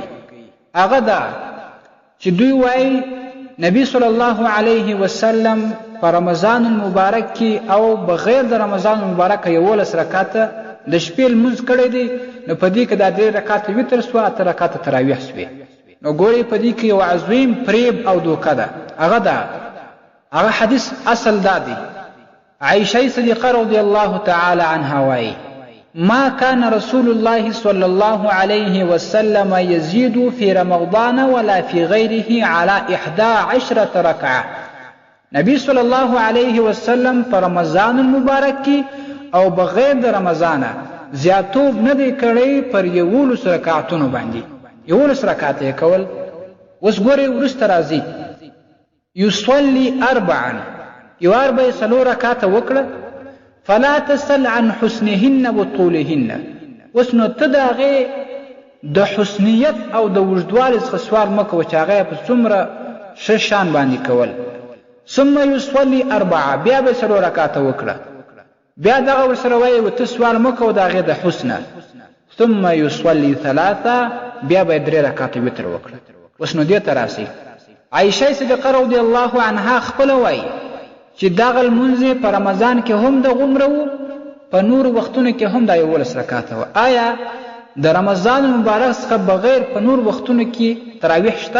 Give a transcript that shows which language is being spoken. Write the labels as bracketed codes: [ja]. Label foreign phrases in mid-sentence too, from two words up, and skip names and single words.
[ps] هغه دا چې دوی وایي نبی [ar] صلی الله علیه وسلم [ps] په رمضان المبارک کې او بغیر د رمضان المبارک 11 رکعاته د شپې لمونځ کړی دی. نو په دې کې دا 3 رکعاته وتر سوه، 8 رکعاته تراویح سوې. نو ګورئ په دې کې یو عظیم فریب او دوکه ده. هغه حدیث اصل دا دی. عائشة صدیقه [ar] رضی الله تعالی عنها [ps] وایي: [ar] ما كان رسول الله صلى الله عليه وسلم يزيد في رمضان ولا في غيره على 11 ركعة. [ps] نبی [ar] صلی الله علیه وسلم [ps] په رمضان المبارک کې او بغیر د رمضان زیاتوب نه دی کړی پر 11 رکعاتونو باندې. 11 رکعات یې کول. اوس ګورئ وروسته راځي: يصلي 4 یو 4 رکعاته وکړه، [ar] فلا تسل عن حسنهن وطولهن. [ps] اوس نو ته د هغې د حسنیت او د اوږدوالي څخه سوال مه کوه چې هغه په څومره ښه شان باندې کول. [ar] ثم يصلي 4 [ps] بیا به 4 رکعاته وکړه، بیا دغه ورسره وایي و ته سوال مه کوه د هغې د حسنه. [ar] ثم يصلي 3 [ps] بیا به 3 رکعاته وتر وکړه. اوس نو دې ته راسئ. عائشة صدیقه [ar] رضی الله عنها [ps] خپله وایي چې دغه لمونځ په رمضان کې هم د غومره و، په نورو وختونو کې هم دا 11 رکعاته و. آیا د رمضان مبارک څخه بغیر په نور وختونو کې تراویح شته؟